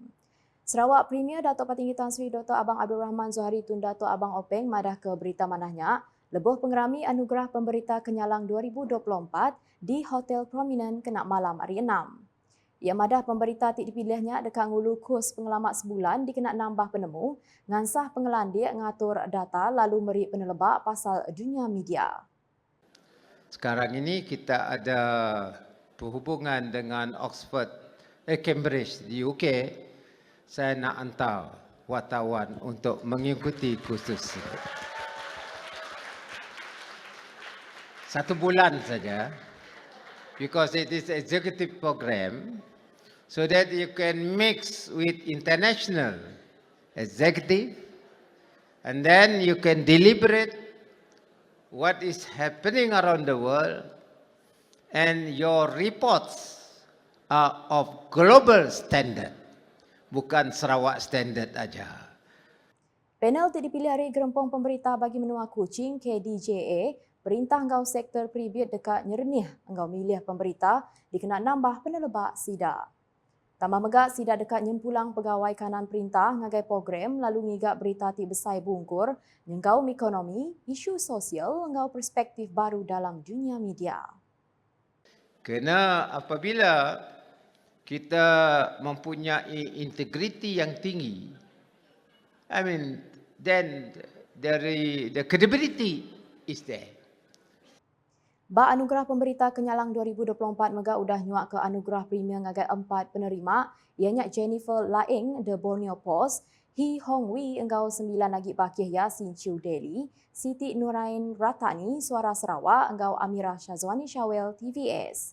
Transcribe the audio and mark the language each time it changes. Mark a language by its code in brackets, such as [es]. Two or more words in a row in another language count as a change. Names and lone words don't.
[iba] Sarawak Premier Datuk Patinggi Tan Sri Dr. Abang Abdul Rahman Zohari Tun Datuk Abang Openg madah ke berita manahnya lebuh pengerami anugerah pemberita Kenyalang 2024 di Hotel Prominent Kenak Malam hari 6. Ia madah pemberita tik dipilihnya dekat ngulu kurs pengelamat sebulan dikenak nambah penemu, ngansah pengelandik ngatur data lalu meri penelebak pasal dunia media. [ms] Sekarang ini kita ada berhubungan dengan Cambridge di UK. Saya nak hantar wartawan untuk mengikuti kursus itu. 1 bulan saja, [en] because it is executive program, so that you can mix with international executive, and then you can deliberate what is happening around the world, and your reports are of global standard, [ms] bukan Sarawak standard aja. [iba] Panel tik dipilih hari gerempong pemberita bagi menua kucing KDJA, perintah engkau sektor pribit dekat nyerenih engkau milih pemberita dikenak nambah penelebak SIDA. Tambah megak SIDA dekat nyempulang pegawai kanan perintah ngagai program lalu ngigak berita tik besai bungkur, nyengkau ekonomi, isu sosial, engkau perspektif baru dalam dunia media. [ms] Kerana apabila kita mempunyai integriti yang tinggi, [en] then the credibility is there. [iba] Bak anugerah pemberita Kenyalang 2024 megak udah nyuak ke anugerah premier ngagai 4 penerima, ianya Jennifer Laing The Borneo Post, Hee Hong Wee engkau 9 lagi bakih Yasin Chiu Daily, Siti Nurain Ratani Suara Sarawak engkau Amirah Syazwani Syawel TVS.